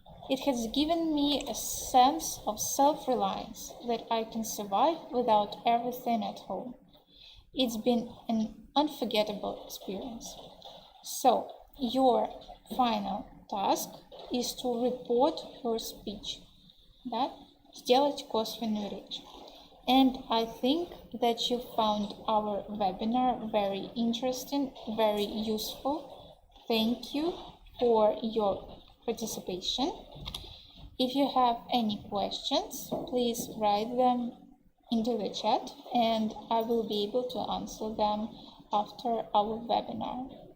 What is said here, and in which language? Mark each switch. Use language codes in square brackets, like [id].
[en] It has given me a sense of self-reliance, that I can survive without everything at home. It's been an unforgettable experience. So, your final task is to report your speech. [ru] Да? Сделать косвенную речь. [en] And I think that you found our webinar very interesting, very useful. Thank you for your participation. If you have any questions, please write them into the chat and I will be able to answer them after our webinar.